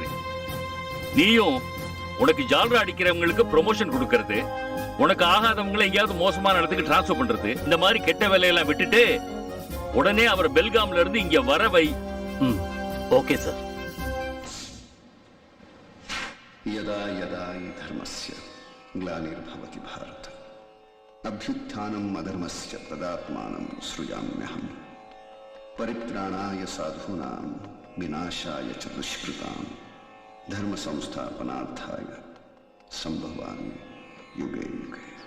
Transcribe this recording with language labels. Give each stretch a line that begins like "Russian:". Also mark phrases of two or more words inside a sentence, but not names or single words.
Tamil: நீயும் உனக்கு ஜால்ரா அடிக்கிறவங்களுக்கு ப்ரொமோஷன் கொடுக்கறது, உனக்கு ஆகாதவங்களை எங்கேயாவது மோசமான இடத்துக்கு டிரான்ஸ்ஃபர் பண்றது, இந்த மாதிரி கெட்ட வேலையெல்லாம் விட்டுட்டு உடனே அவர் பெல்காம்ல இருந்து இங்க வரவை.
English: okay sir.
Sanskrit: यदा यदा धर्मस्य ग्लानिर्भवति भारत अभ्युत्थानम् अधर्मस्य तदात्मानं सृजाम्यहम् परित्राणाय साधूनां विनाशाय च दुष्कृतां धर्म संस्थापनार्थाय संभवामि युगे युगे.